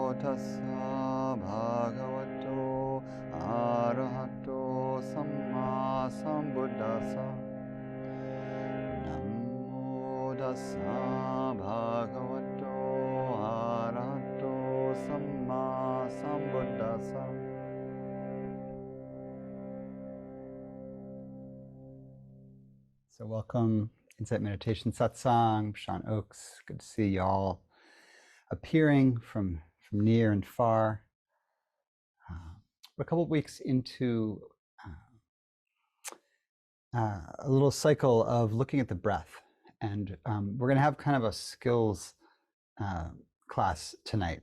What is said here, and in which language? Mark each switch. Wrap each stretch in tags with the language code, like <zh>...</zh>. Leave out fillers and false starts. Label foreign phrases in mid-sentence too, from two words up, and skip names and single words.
<pi>tassa bhagavato arahato sammāsambuddhasa. Namo tassa bhagavato arahato sammāsambuddhasa.</pi> <en>So welcome, Insight Meditation Satsang, Feit Oakes. Good to see y'all appearing from near and far. We're a couple of weeks into a little cycle of looking at the breath, and we're going to have kind of a skills class tonight.</en>